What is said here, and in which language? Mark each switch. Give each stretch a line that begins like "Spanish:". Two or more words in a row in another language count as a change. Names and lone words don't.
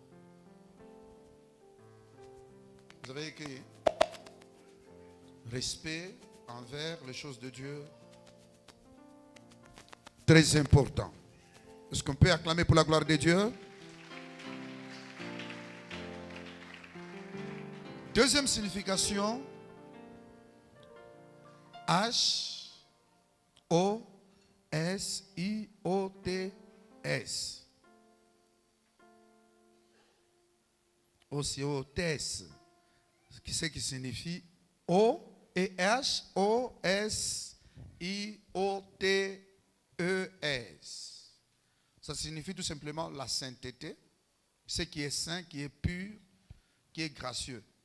French: Vous avez écrit respect envers les choses de Dieu. Très important. Est-ce qu'on peut acclamer pour la gloire de Dieu? Deuxième signification, H-O-S-I-O-T-S. O-C-O-T-S. Ce qui signifie O et H-O-S-I-O-T-E-S. Ça signifie tout simplement la sainteté, ce qui est saint, qui est pur, qui est gracieux.